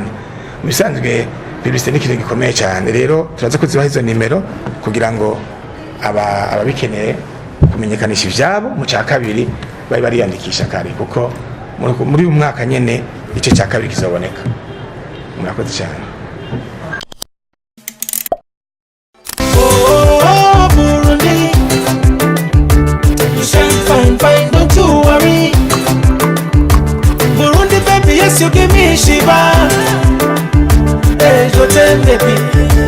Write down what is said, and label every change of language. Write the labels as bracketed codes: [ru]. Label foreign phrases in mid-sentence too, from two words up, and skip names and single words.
[rn] Bisanzwe publicité ni ikintu gikomeye cyane. Rero turaza kuzibaha izo nimero kugira ngo ababikeneye kumenyekanisha ivyabo mu cya kabiri bari bariyandikisha kare, kuko muri uyu mwaka nyene ico cya kabiri kizoboneka. Murakoze cyane. [en] Burundi, you shine fine, don't you worry. Burundi baby, yes you give me shiva. Hey, [fr] je t'aime [en] baby.